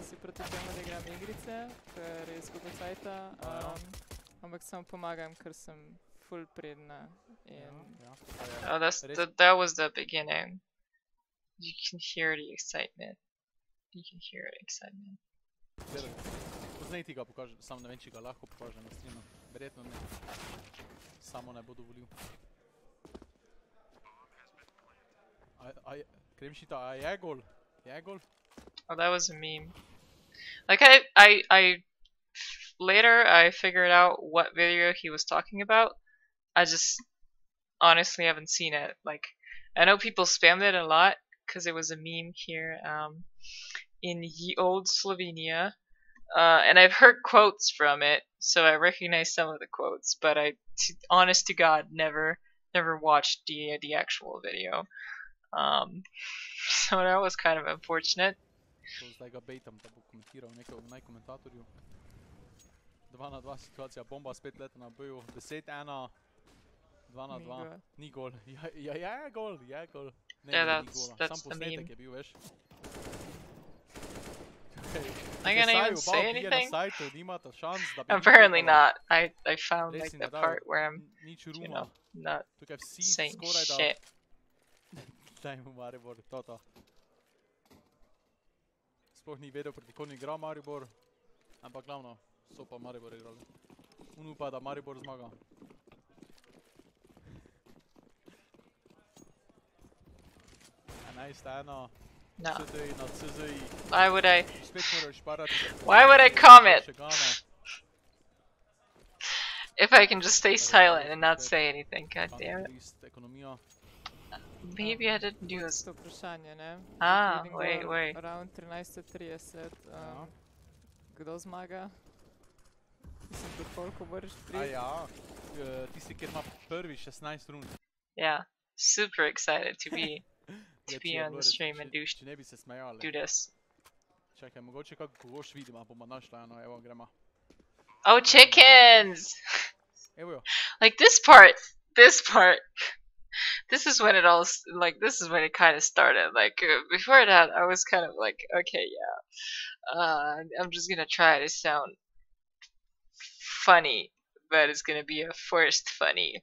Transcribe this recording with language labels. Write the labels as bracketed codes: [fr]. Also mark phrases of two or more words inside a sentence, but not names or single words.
[en] Oh, that was the beginning. You can hear the excitement. You can hear excitement. [sl] Poznaj ti ga pokažem, samo ne vem, če ga lahko pokažem na streamu. Verjetno ne. Samo ne bo dovolil. Kremšita, a je gol? Je gol? [en] Oh, that was a meme. Like, I later I figured out what video he was talking about. I just honestly haven't seen it. Like, I know people spammed it a lot because it was a meme here in ye old Slovenia, and I've heard quotes from it, so I recognize some of the quotes. But honest to God, never watched the actual video. So that was kind of unfortunate. [sl] Zdaj ga bejtam, da bo komentiral naj komentatorju. 2-2 situacija, bomba spet leta na boju, 10-1, 2-2, ni gol. Ja, je gol, je gol. Ne, ni gola, sam posnetek je bil, veš. [en] Am I gonna even say anything? Apparently not. I found like the part where I'm, you know, not saying shit. [sl] Daj mu Maribor, toto. Sploh ni vedel, proti komu igra Maribor, ampak glavno, so pa Maribor igrali. On upa, da Maribor zmaga. [en] No. Why would I comment? If I can just stay silent and not say anything, god damn it. Maybe I didn't do this. [sl] To vprašanje, ne? [en] Wait. Around 13:30. [sl] Ja. Kdo zmaga? Mislim, da koliko moraš priti? Ja, tisti, kjer ima prvi 16 rund. [en] Yeah, super excited to be on the stream and do this. [sl] Čakaj, mogoče kako goš vidimo, bomo našli eno, evo gremo. [en] Oh, chickens! [sl] Evo jo. [en] Like this part. This is when it all, like, this is when it kind of started. Like, before that, I was kind of like, okay, yeah. I'm just gonna try to sound funny, but it's gonna be a forced funny.